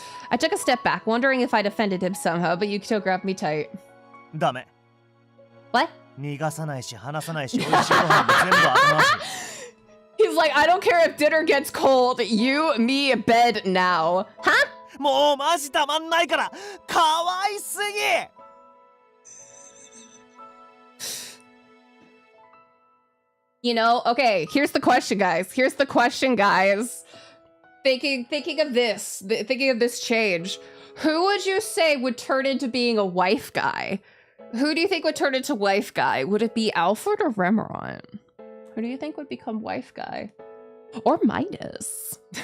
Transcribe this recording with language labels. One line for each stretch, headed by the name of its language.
English: I took a step back, wondering if I'd offended him somehow, but Yukito grabbed me tight.
Japanese: ダメ。
English: What?
Japanese: 逃がさないし話さないし美味しいご飯も全部後回し。
English: He's like, I don't care if dinner gets cold. You, me, bed now. Huh?
Japanese: もうマジたまんないからかわいすぎ。
English: You know, okay, here's the question, guys. Here's the question, guys. Thinking of this change. Who would you say would turn into being a wife guy? Who do you think would turn into wife guy? Would it be Alfred or Remeron? Who do you think would become wife guy? Or Midas?